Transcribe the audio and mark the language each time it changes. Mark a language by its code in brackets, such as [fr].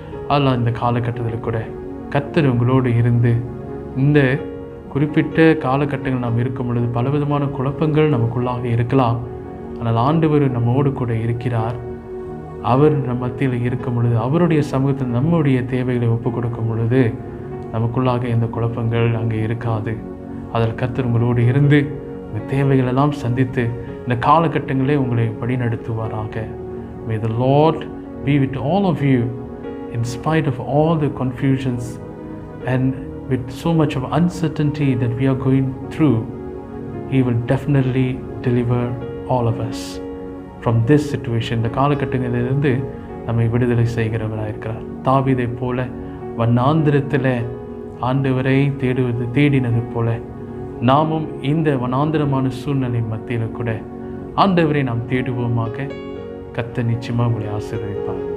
[ta] அதனால் இந்த காலகட்டத்தில் கூட கர்த்தர் உங்களோடு இருந்து, இந்த குறிப்பிட்ட காலகட்டங்கள் நாம் இருக்கும் பொழுது பலவிதமான குழப்பங்கள் நமக்குள்ளாக இருக்கலாம், ஆனால் ஆண்டவர் நம்மோடு கூட இருக்கிறார். அவர் நம் மத்தியில் இருக்கும் பொழுது, அவருடைய சமூகத்தில் நம்முடைய தேவைகளை ஒப்புக் கொடுக்கும் பொழுது நமக்குள்ளாக எந்த குழப்பங்கள் அங்கே இருக்காது. அதில் கர்த்தர் உங்களோடு இருந்து உங்கள் தேவைகளெல்லாம் சந்தித்து இந்த காலகட்டங்களே உங்களை வழிநடத்துவாராக. [en] May the Lord be with all of you in spite of all the confusions and with so much of uncertainty that we are going through. He will definitely deliver all of us from this situation. [ta] இந்த காலகட்டங்களிலிருந்து நம்மை விடுதலை செய்கிறவராக இருக்கிறார். தாவீதை போல வனாந்திரத்தில் ஆண்டவரை தேடினது போல நாமும் இந்த வனாந்திரமான சூழ்நிலை மத்தியில் கூட ஆண்டவரை நாம் தேடுவோமாக. கர்த்தர் நிச்சயமாக உங்களை ஆசீர்வதிப்பார்.